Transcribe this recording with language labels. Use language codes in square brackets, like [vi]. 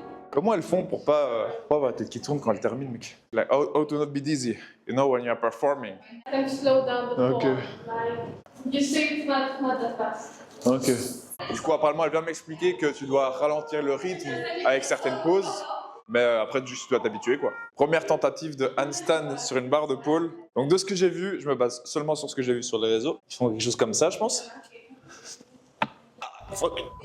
[fr] Comment elles font pour pas avoir la tête qui tourne quand elles terminent, mec? [en] Like, how to not be dizzy, you know, when you're performing. And slow down the pole. Okay. Like, you see it's not that fast. Ok. [fr] Du coup, apparemment, elle vient de m'expliquer que tu dois ralentir le rythme avec certaines pauses, mais après, juste, tu dois t'habituer, quoi. Première tentative de handstand sur une barre de pole. Donc, de ce que j'ai vu, je me base seulement sur ce que j'ai vu sur les réseaux. Ils font quelque chose comme ça, je pense. Ah, fuck.